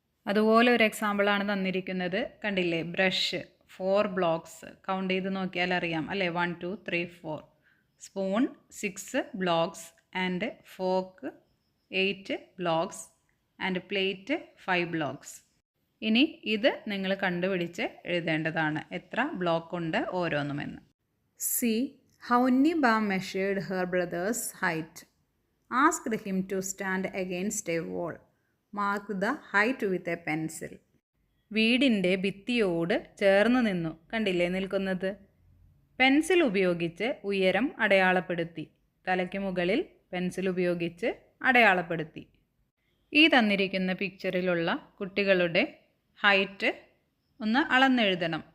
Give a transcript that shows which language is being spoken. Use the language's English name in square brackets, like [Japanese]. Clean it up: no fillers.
[Malayalam] അതുപോലെ ഒരു എക്സാമ്പിളാണ് തന്നിരിക്കുന്നത്. കണ്ടില്ലേ, ബ്രഷ് 4 ബ്ലോക്സ്, കൗണ്ട് ചെയ്ത് നോക്കിയാൽ അറിയാം അല്ലേ, 1 2 3 4. Spoon 6 blocks and fork 8 blocks and plate 5 blocks. ഇനി ഇത് നിങ്ങൾ കണ്ടുപിടിച്ച് എഴുതേണ്ടതാണ്, എത്ര ബ്ലോക്ക് ഉണ്ട് ഓരോന്നുമെന്ന്. [English] See how Niba measured her brother's height. Asked him to stand against a wall. Mark the height with a pencil. [Malayalam] വീടിൻ്റെ ഭിത്തിയോട് ചേർന്ന് നിന്നു, കണ്ടില്ലേ നിൽക്കുന്നത്. പെൻസിൽ ഉപയോഗിച്ച് ഉയരം അടയാളപ്പെടുത്തി, തലയ്ക്ക് മുകളിൽ പെൻസിൽ ഉപയോഗിച്ച് അടയാളപ്പെടുത്തി. ഈ തന്നിരിക്കുന്ന പിക്ചറിലുള്ള കുട്ടികളുടെ ഹൈറ്റ് ഒന്ന് അളന്നെഴുതണം.